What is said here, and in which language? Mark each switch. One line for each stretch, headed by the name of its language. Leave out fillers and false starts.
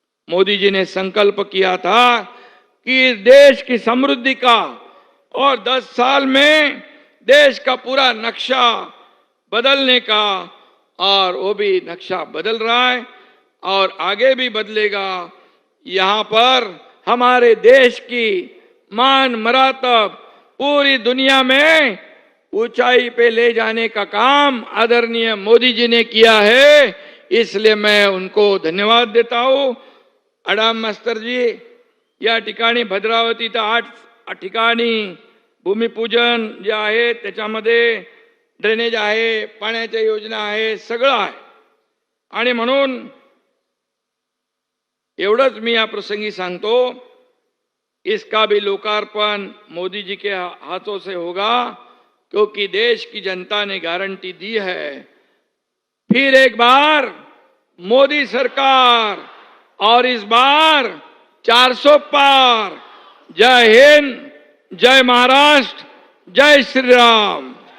Hindi: मोदी जी ने संकल्प किया था कि देश की समृद्धि का और 10 साल में देश का पूरा नक्शा बदलने का, और वो भी नक्शा बदल रहा है और आगे भी बदलेगा। यहाँ पर हमारे देश की मान मरातब पूरी दुनिया में ऊंचाई पे ले जाने का काम आदरणीय मोदी जी ने किया है, इसलिए मैं उनको धन्यवाद देता हूं।
Marathi: अडाम मास्तर जी, या ठिकाणी भद्रावती तर 8 ठिकाणी भूमिपूजन जे आहे त्याच्यामध्ये ड्रेनेज आहे, पाण्याच्या योजना आहे, सगळं आहे। आणि म्हणून एवढंच मी या प्रसंगी सांगतो,
Hindi: इसका भी लोकार्पण मोदी जी के हाथों से होगा, क्योंकि देश की जनता ने गारंटी दी है। फिर एक बार मोदी सरकार, और इस बार 400 पार। जय हिंद, जय महाराष्ट्र, जय श्री राम।